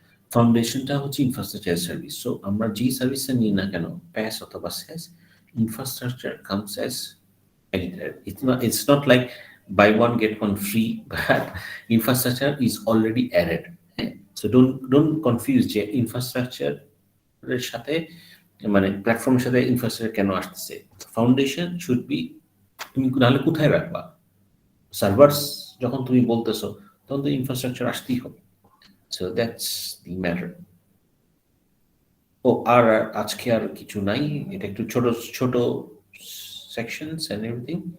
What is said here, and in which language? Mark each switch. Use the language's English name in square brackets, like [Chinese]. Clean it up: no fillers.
[Bangla] ফাউন্ডেশনটা হচ্ছে infrastructure age service. So আমরা যেই সার্ভিসটা নিই না কেন, প্যাস অথবা স্যাস, infrastructure comes as editor. [English] It's not like buy one get one free, but infrastructure is already added. So don't confuse [Bangla] যে ইনফ্রাস্ট্রাকচার এর সাথে মানে প্ল্যাটফর্মের সাথে ইনফ্রাস্ট্রাকচার কেন আসতেছে। ফাউন্ডেশন শুড বি, তুমি নাহলে কোথায় রাখবা? সার্ভার্স যখন তুমি বলতেছো তখন তো ইনফ্রাস্ট্রাকচার আসতেই হবে। [English] So that's the matter. [Bangla] ও আর আজকে আর কিছু নাই, এটা একটু ছোট ছোট সেকশনস এন্ড এভরিথিং।